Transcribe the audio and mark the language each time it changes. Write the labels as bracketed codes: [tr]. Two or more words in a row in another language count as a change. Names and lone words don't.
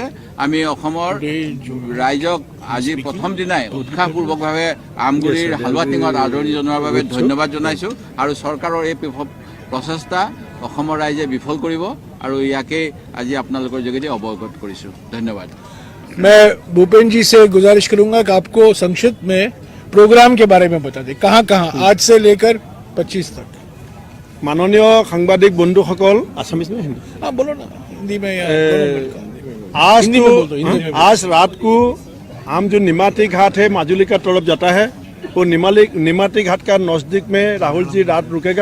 [as] আমি অসমৰ ৰাইজক আজি প্ৰথম দিনাই উৎসাহপূৰ্বকভাৱে আমগুৰিৰ হালুৱাটিঙত আদৰণি জনোৱাৰ বাবে ধন্যবাদ জনাইছোঁ আৰু চৰকাৰৰ এই প্ৰচেষ্টা অসমৰ ৰাইজে বিফল কৰিব আৰু ইয়াকে আজি আপোনালোকৰ যোগেদি অৱগত কৰিছোঁ। ধন্যবাদ। [hi] मैं भूपेन जी से गुजारिश करूंगा कि आपको संक्षिप्त में प्रोग्राम के बारे में बता दें, कहाँ कहाँ आज से लेकर 25 तक। माननीय सांबादिक बंधुসকল, आसामीज में हिंदी? हाँ बोलो ना, हिंदी में या आज रात को हम जो निमाती घाट है माजुली का तरफ जाता है, वो निमाती घाट का नजदीक में राहुल जी रात रुकेगा।